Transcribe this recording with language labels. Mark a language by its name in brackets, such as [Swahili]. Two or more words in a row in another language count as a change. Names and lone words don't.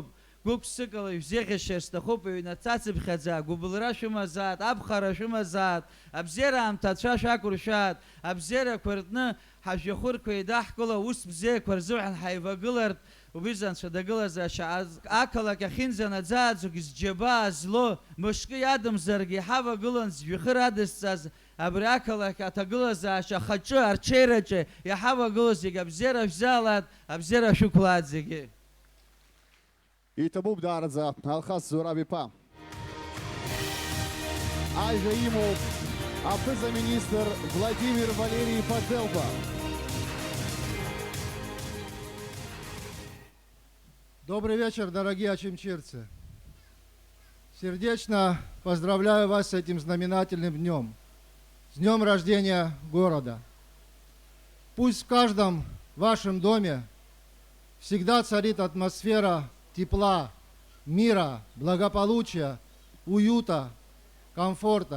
[Abkhazian] Гәык-ԥсыкала ишәзеиӷьашьар сҭахуп ҩнаҭацыԥхьаӡа гәыбылра шәымазаат, аԥхара шәымазаат, абзиара аамҭацәа шәақәыршәаат, абзиарақәа ртны ҳажәҩахырқәа еидаҳкыла ус бзиақәа рзыҳәан ҳаивагылартә убриза анцәа дагылазаашьа ақалақь ахьынӡа наӡааӡогь зџьабаа зло мышкы иадамзаргьы иҳавагылан зжәҩахыр адызҵаз абри ақалақь аҭагылазаашьа ахаҿы арҽеираҿы иҳавагылоу зегьы абзиара шәзаалаат, абзиара шәықәлаат зегьы. Иҭабуп даараӡа Алхас Зураб-иԥа. Ажәа имоуп аԥыза-министр Владимир Валерий Поделба. [Russian] Добрый вечер, дорогие очимчирцы. Сердечно поздравляю вас с этим знаменательным днем. С днем рождения города. Пусть в каждом вашем доме всегда царит атмосфера тепла, мира, благополучия, уюта, комфорта.